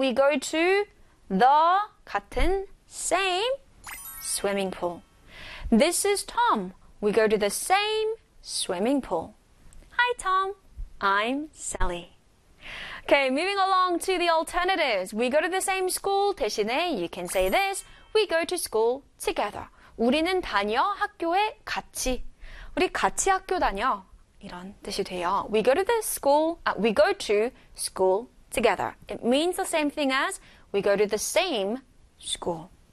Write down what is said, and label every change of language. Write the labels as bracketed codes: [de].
[en] We go to the [ko] 같은 [en] same swimming pool. This is Tom. We go to the same swimming pool. Hi Tom, I'm Sally. Okay, moving along to the alternatives. We go to the same school [ko] 대신에 [en] you can say this. We go to school together. [ko] 우리는 다녀 학교에 같이. 우리 같이 학교 다녀 이런 뜻이 돼요. [en] We go to the school. We go to school together. It means the same thing as we go to the same school.